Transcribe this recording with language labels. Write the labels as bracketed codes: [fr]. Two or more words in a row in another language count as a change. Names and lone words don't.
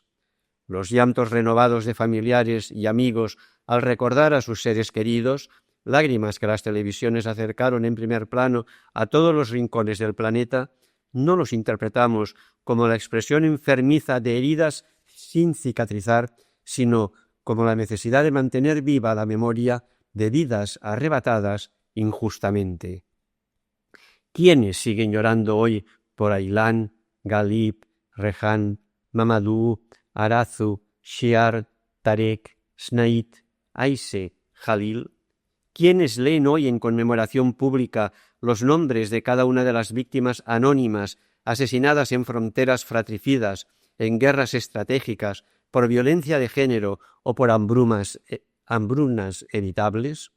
[es] Los llantos renovados de familiares y amigos al recordar a sus seres queridos, lágrimas que las televisiones acercaron en primer plano a todos los rincones del planeta, no los interpretamos como la expresión enfermiza de heridas sin cicatrizar, sino como la necesidad de mantener viva la memoria de vidas arrebatadas injustamente. ¿Quiénes siguen llorando hoy por Ailán, Galib, Rehan, Mamadou, Arazu, Shiar, Tarek, Snaid, Aise, Jalil? ¿Quiénes leen hoy en conmemoración pública los nombres de cada una de las víctimas anónimas asesinadas en fronteras fratricidas, en guerras estratégicas, por violencia de género o por hambrunas evitables?